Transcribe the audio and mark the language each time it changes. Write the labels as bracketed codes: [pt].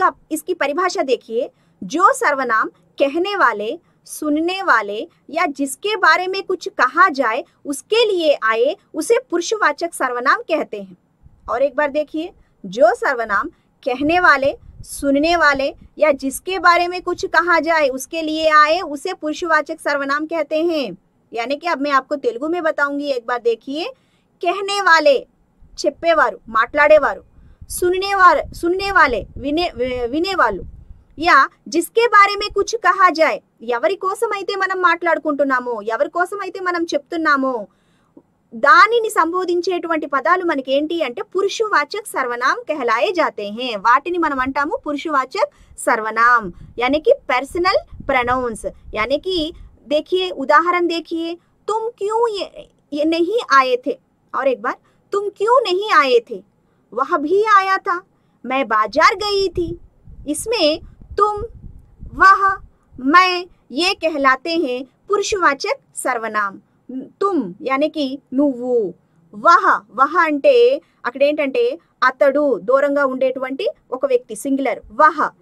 [hi] इसकी परिभाषा देखिए, जो सर्वनाम कहने वाले, सुनने वाले या जिसके बारे में कुछ कहा जाए उसके लिए आए उसे पुरुषवाचक सर्वनाम कहते हैं। और एक बार देखिए, जो सर्वनाम कहने वाले, सुनने वाले या जिसके बारे में कुछ कहा जाए उसके लिए आए उसे पुरुषवाचक सर्वनाम कहते हैं। यानी कि अब मैं आपको तेलुगु में बताऊंगी। एक बार देखिए, कहने वाले [te] చెప్పేవారు మాట్లాడేవారు, [hi] सुनने वाले [te] వినేవాళ్ళు, [hi] या जिसके बारे में कुछ कहा जाए, [te] ఎవరి కోసం అయితే మనం మాట్లాడుకుంటున్నామో, ఎవరి కోసం అయితే మనం చెప్తున్నామో దానిని సంబోధించేటువంటి పదాలు మనకి ఏంటి అంటే పురుషవాచक [hi] सर्वनाम कहलाए जाते हैं. [te] వాటిని మనం అంటాము పురుషవాచक सर्वनाम, [hi] यानी कि पर्सनल प्रोनाउंस. यानी कि देखिए उदाहरण देखिए, तुम क्यों ये नहीं आए थे, और एक बार तुम क्यों नहीं आए थे, वह भी आया था, मैं बाजार गई थी. इसमें तुम, वह, मैं ये कहलाते हैं पुरुषवाचक सर्वनाम. तुम यानी कि [te] నువ్వు, వహ అంటే అక్కడ ఏంటంటే అతడు, దూరంగా ఉండేటువంటి ఒక వ్యక్తి, సింగులర్ వహ.